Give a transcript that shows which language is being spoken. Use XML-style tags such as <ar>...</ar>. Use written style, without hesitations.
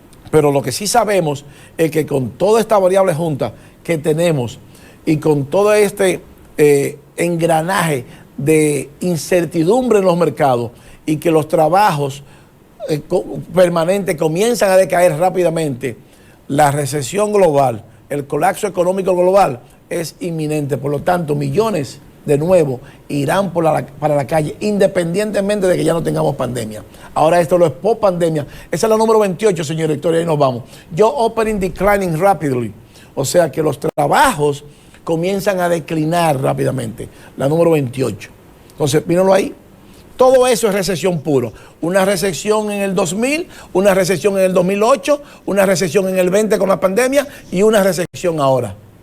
<es>Pero lo que sí sabemos es que con toda esta variable junta que tenemos y con todo este engranaje de incertidumbre en los mercados y que los trabajos permanentes comienzan a decaer rápidamente, la recesión global, el colapso económico global es inminente. Por lo tanto, millones de nuevo irán para la calle, independientemente de que ya no tengamos pandemia. Ahora esto lo es post pandemia. Esa es la número 28, señor director, y ahí nos vamos.</es> <en>Job opening declining rapidly.</en> <es>O sea que los trabajos comienzan a declinar rápidamente. La número 28. Entonces, míralo ahí. Todo eso es recesión puro. Una recesión en el 2000, una recesión en el 2008, una recesión en el 20 con la pandemia y una recesión ahora.</es>